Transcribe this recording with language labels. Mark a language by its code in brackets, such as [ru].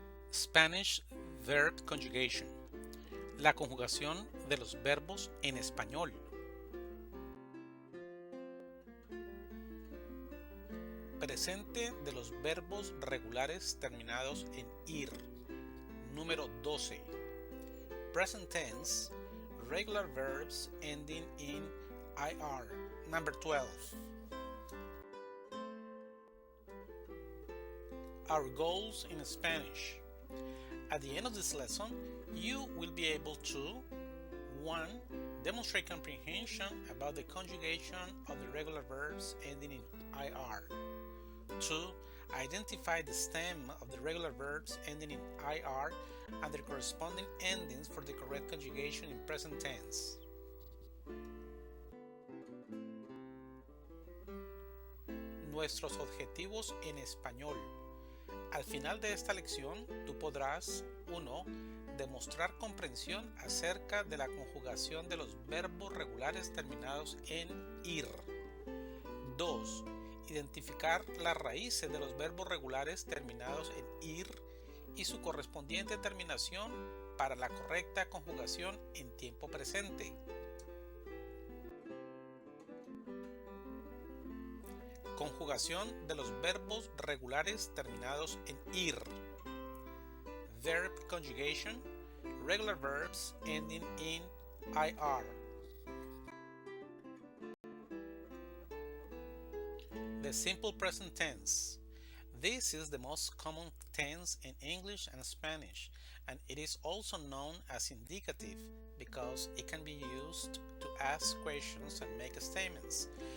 [en] Spanish Verb Conjugation, [es] la conjugación de los verbos en español. Presente de los verbos regulares terminados en ir. Número 12. [en] Present tense, regular verbs ending in IR. Number 12. Our goals in Spanish. At the end of this lesson, you will be able to 1. Demonstrate comprehension about the conjugation of the regular verbs ending in IR. 2. Identify the stem of the regular verbs ending in IR and their corresponding endings for the correct conjugation in present tense. [es] Nuestros objetivos en español. Al final de esta lección, tú podrás 1. Demostrar comprensión acerca de la conjugación de los verbos regulares terminados en ir. 2. Identificar las raíces de los verbos regulares terminados en ir y su correspondiente terminación para la correcta conjugación en tiempo presente. Conjugación de los verbos regulares terminados en ir. [en] Verb conjugation, regular verbs ending in IR. The simple present tense. This is the most common tense in English and Spanish, and it is also known as indicative because it can be used to ask questions and make statements.